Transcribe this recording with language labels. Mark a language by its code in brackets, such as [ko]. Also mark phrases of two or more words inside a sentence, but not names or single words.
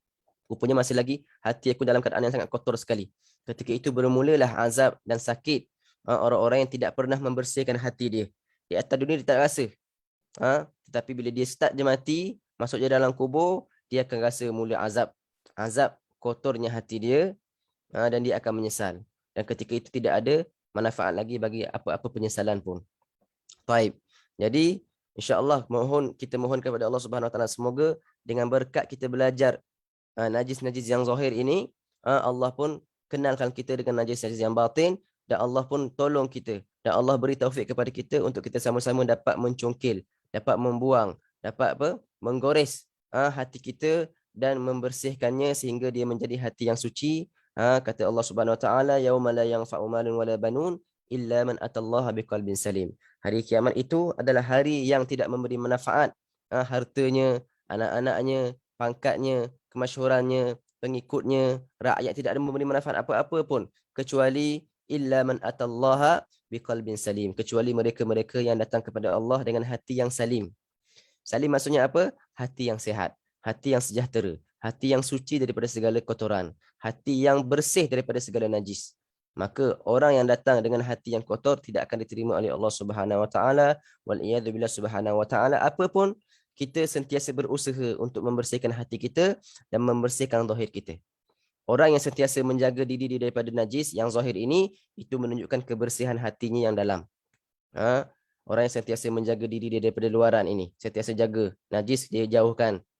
[ms] Rupanya masih lagi hati aku dalam keadaan yang sangat kotor sekali. Ketika itu bermulalah azab dan sakit orang-orang yang tidak pernah membersihkan hati dia. Di atas dunia dia tak rasa. Tetapi bila dia start je mati, masuk je dalam kubur, dia akan rasa mula azab kotornya hati dia, dan dia akan menyesal. Dan ketika itu tidak ada manfaat lagi bagi apa-apa penyesalan pun. Baik. Jadi insya-Allah kita mohon kepada Allah [ar] سبحانه وتعالى [ms] semoga dengan berkat kita belajar najis-najis yang zahir ini, Allah pun kenalkan kita dengan najis-najis yang batin, dan Allah pun tolong kita, dan Allah beri taufik kepada kita untuk kita sama-sama dapat mencongkil, dapat membuang, dapat menggores hati kita dan membersihkannya sehingga dia menjadi hati yang suci. Kata Allah [ar] سبحانه وتعالى, يوم لا ينفع مال ولا بنون إلا من أتى الله بقلب سليم. [ms] Hari kiamat itu adalah hari yang tidak memberi manfaat hartanya, anak-anaknya, pangkatnya, kemasyhurannya, pengikutnya, rakyat, tidak ada memberi manfaat apa-apa pun kecuali [ar] إلا من أتى الله بقلب سليم, [ms] kecuali mereka-mereka yang datang kepada Allah dengan hati yang salim. Salim maksudnya apa? Hati yang sihat, hati yang sejahtera, hati yang suci daripada segala kotoran, hati yang bersih daripada segala najis. Maka orang yang datang dengan hati yang kotor tidak akan diterima oleh Allah [ar] سبحانه وتعالى, والعياذ بالله سبحانه وتعالى. [ms] Apapun kita sentiasa berusaha untuk membersihkan hati kita dan membersihkan zahir kita. Orang yang sentiasa menjaga diri daripada najis yang zahir ini, itu menunjukkan kebersihan hatinya yang dalam. Orang yang sentiasa menjaga diri daripada luaran ini, sentiasa jaga najis, dia jauhkan.